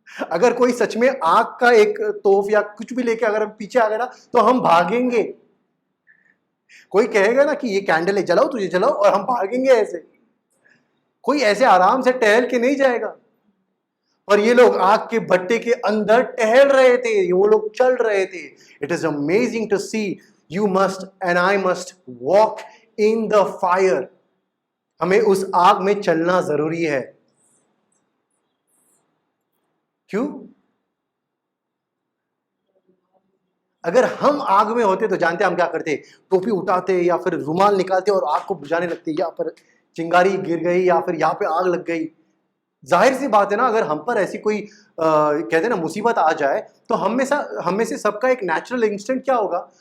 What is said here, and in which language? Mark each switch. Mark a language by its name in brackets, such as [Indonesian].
[Hindi] अगर कोई सच में आग का एक तोफ या कुछ भी लेके अगर हम पीछे आ गए ना, तो हम भागेंगे. कोई कहेगा ना कि ये कैंडल है, जलाओ, तुझे जलाओ, और हम भागेंगे ऐसे. कोई ऐसे आराम से टहल के नहीं जाएगा. और ये लोग आग के भट्टे के अंदर टहल रहे थे, वो लोग चल रहे थे. [English] It is amazing to see. You must and I must walk in the fire. [Hindi] हमें उस आग में चलना जरूरी है. क्यों? अगर हम आग में होते तो जानते हम क्या करते? टोपी उठाते या फिर रुमाल निकालते और आग को बुझाने लगते. या फिर चिंगारी गिर गई या फिर यहां पे आग लग गई. जाहिर सी बात है ना, अगर हम पर ऐसी कोई कहते हैं ना मुसीबत आ जाए, तो हम में से सबका एक नेचुरल इंस्टिंक्ट क्या होगा?